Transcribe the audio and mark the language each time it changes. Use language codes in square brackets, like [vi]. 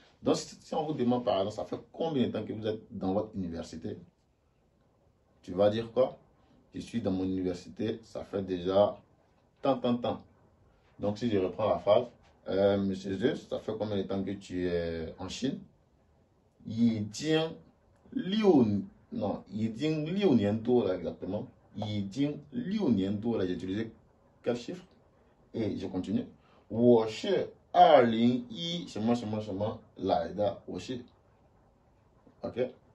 [fr] Donc, si on vous demande par exemple, ça fait combien de temps que vous êtes dans votre université? Tu vas dire quoi? Je suis dans mon université, ça fait déjà tant. Donc, si je reprends la phrase, Monsieur Zeus, ça fait combien de temps que tu es en Chine? [zh] 已经6年多了 [fr] exactement. [zh] 已经6年多了, [fr] j'ai utilisé quel chiffre? Et je continue. [zh] 我是2010什么什么什么来的，我是 OK.